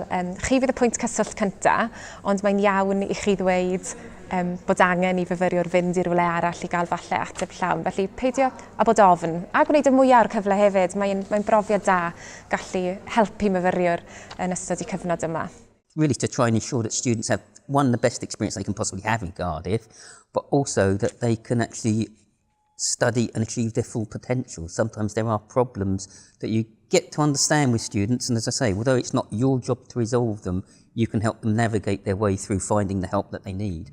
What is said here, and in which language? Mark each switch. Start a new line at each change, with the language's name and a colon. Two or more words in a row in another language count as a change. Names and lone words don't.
Welsh: Chi fydd y pwynt cyswllt cyntaf, ond mae'n iawn i chi ddweud bod angen i fyfyriwr fynd i rywle arall i gael falle ateb llawn. Felly peidio a bod ofn a gwneud y mwyaf o'r cyfle hefyd. Mae'n brofiad da gallu helpu myfyriwr yn ystod y cyfnod yma.
English: Really to try and ensure that students have, one, the best experience they can possibly have in Cardiff, but also that they can actually study and achieve their full potential. Sometimes there are problems that you get to understand with students, and as I say, although it's not your job to resolve them, you can help them navigate their way through finding the help that they need.